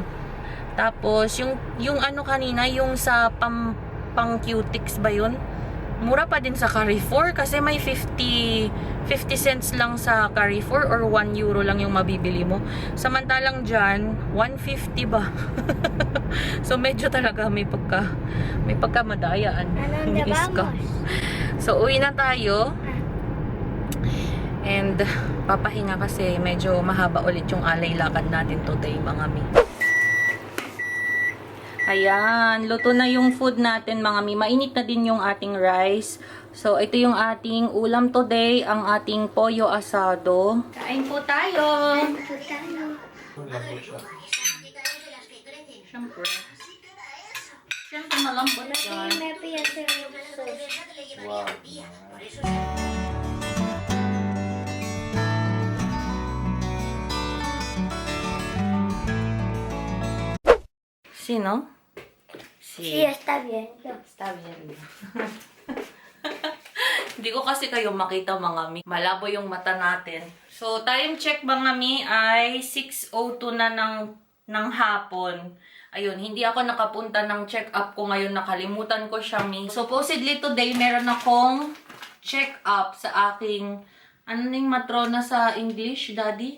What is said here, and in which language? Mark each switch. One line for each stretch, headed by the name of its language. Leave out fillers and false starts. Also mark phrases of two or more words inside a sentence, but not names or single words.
Filipino: Tapos, yung kanina, yung sa pang cutics ba yun? Mura pa din sa Carrefour kasi may 50 cents lang sa Carrefour or 1 euro lang yung mabibili mo. Samantalang dyan, 150 ba? So medyo talaga may pagkamadayaan.
Spanish: ¿A dónde vamos?
Filipino: So uwi na tayo. And papahinga kasi medyo mahaba ulit yung alay lakad natin today, mga mi. Ayan, luto na yung food natin, mga mi. Mainit na din yung ating rice. So, ito yung ating ulam today, ang ating
Spanish: pollo asado.
Filipino: Kain po tayo! Siyempre. Siyempre, malambot yan.
Spanish: Me voy a hacer un
Filipino: Sino?
Spanish: Sí, está bien. Está bien.
Filipino: Hindi ko kasi kayo makita, mga mi. Malabo yung mata natin. So,
English: time check,
Filipino: mga mi, ay 6:02 na ng hapon. Ayun, hindi ako nakapunta ng check-up ko ngayon. Nakalimutan ko siya, mi. Supposedly today, meron akong check-up sa aking, yung matrona sa English, daddy?